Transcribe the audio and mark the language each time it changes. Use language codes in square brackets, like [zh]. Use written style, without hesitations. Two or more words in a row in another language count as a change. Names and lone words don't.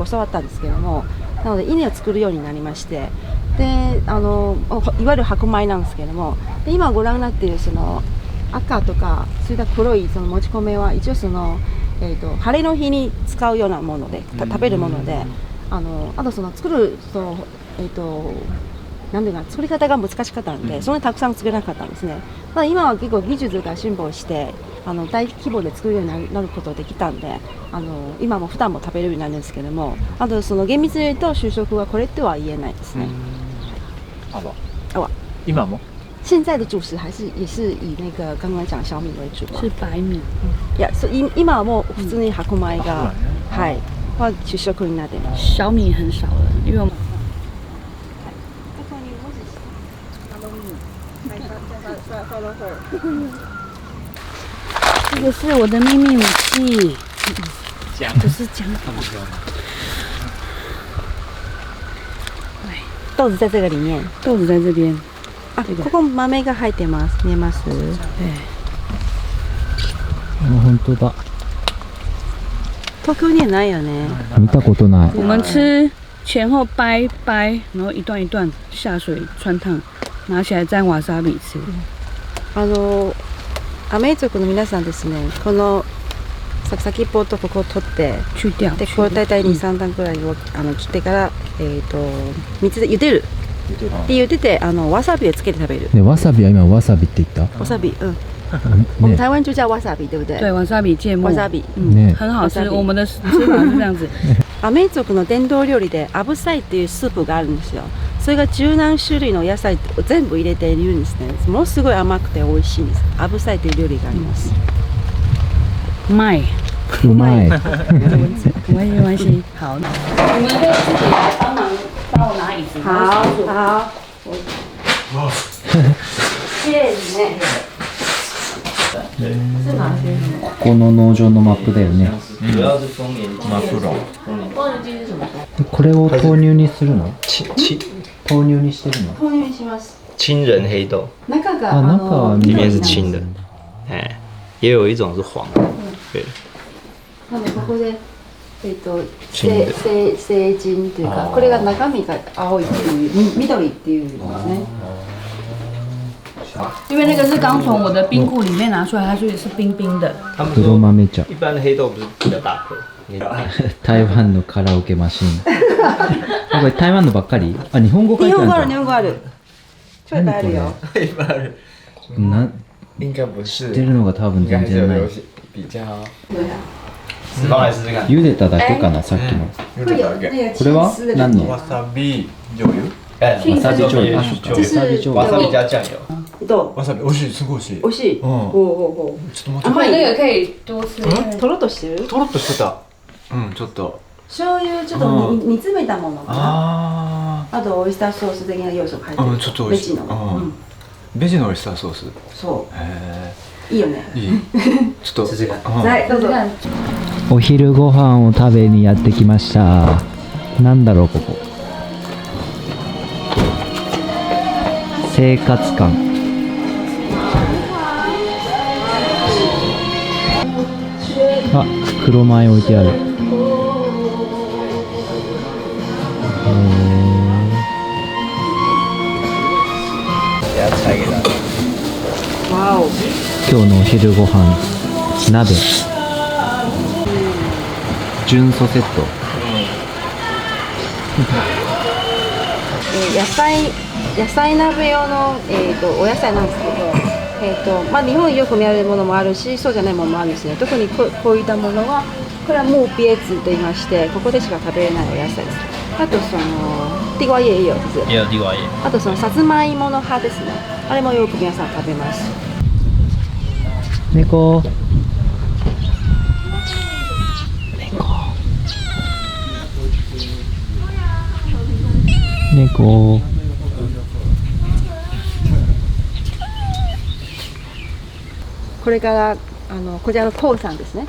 [ja] 教わったんですけども、なので稲を作るようになりまして、でいわゆる白米なんですけども、で今ご覧になっている赤とかそういった黒いもち米は一応晴れの日に使うようなもので食べるもので、あと作るなんていうか作り方が難しかったので、そんなにたくさん作れなかったんですね。ただ今は結構技術が進歩して大規模で作るようになることができたんで、今も普段も食べれるようになるんですけども、あと厳密に言うと主食はこれとは言えないですね。泡今も [zh] 现在的主食也是以刚刚讲小米为主。是白米。 [ja] いや、今はもう普通に白米が、はい、は主食になっています。 [zh] 小米很少了，因为我们。这个是我的秘密武器，不是姜。豆子在这个里面。豆子在这边。 [ja] ここ豆が入ってます。見えます？本当だ。東京にはないよね。見たことない。 [zh] 我们吃前后掰掰，然后一段一段下水穿烫，拿起来蘸瓦萨比吃。 [ja] アメ族の皆さんですね、この先っぽとここを取って [zh] 去掉。 [ja] でこれ大体2、3段くらいを切ってから水で茹でるって茹でてわさびをつけて食べる。ね、わさびは今わさびって言った？わさび， [zh] 我们台湾就叫わさび，对不对？对，瓦萨比芥末。 [ja] わさび。 [zh] 嗯，很好吃。我们的吃法是这样子。 [ja] アメ族の伝統料理でアブサイっていうスープがあるんですよ。それが十何種類の野菜を全部入れているんですね。ものすごい甘くて美味しいんです。アブサイという料理があります。 [zh] 卖。 [ja] うまい。 [zh] 没关系。好，我们可以自己来帮忙帮我拿椅子。好，好。 [ja] 綺麗ですね。この農場のマップだよね。マクロン。これを豆乳にするの？豆乳にしてるの？豆乳にします。 [zh] 青人黑豆， [ja] 中が中は [zh] 里面是青的，哎，也有一种是黄的，对， [ja] なのでここで金で成人というか、これが中身が青いっていう緑っていうんですね。 [zh] 因为那个是刚从我的冰库里面拿出来，它所以是冰冰的。他们 [ja] 黒 [zh] 说豆茶。一般的黑豆不是比较大颗， [ja] 台湾のカラオケマシン。これ台湾のばっかり？あ、日本語書いてあるんだ。日本語ある。ちょっとあるよ。 [zh] 一般人应该不是 [ja] 知ってるのが多分全然ない。 [zh] 比较。吃帮来试试看。 [ja] 茹でただけかな、さっきの。これは何の？わさび醤油。哎，わさび醤油。わわさび醤油。 [zh] さび加酱油。 [ja] どわさび美味しい、すごい美味しい。う？美味しい。うんおお。ちょっと待って。甘い。 [zh] 那个可以多吃。 [ja] とろっとしてる？とろっとしてた。うん、ちょっと。醤油ちょっと煮詰めたものかな。ああとオイスターソース的な要素が入ってあ。る。うん、ちょっと美味しい。ベジの。うん。ベジのオイスターソース。そへう。いいよね。え。いい。ちょっと。 [zh] 試試看。 [ja] はい、どうぞ。お昼ご飯を食べにやってきました。なんだろうここ。生活館。あ、黒米置いてある。 [zh] 给他拆给他。 [ja] わお。今日のお昼ご飯、鍋。純素セット。野菜鍋用のお野菜なんですけど、まあ日本によく見られるものもあるし、そうじゃないものもあるんですね。特にこういったものはこれはもうピエツと言いまして、ここでしか食べれないお野菜です。 [zh] あと地瓜叶也有です。也有地瓜叶。 [ja] あとさつまいもの葉ですね。あれもよく皆さん食べます。猫。猫。これからこちらのコウさんですね。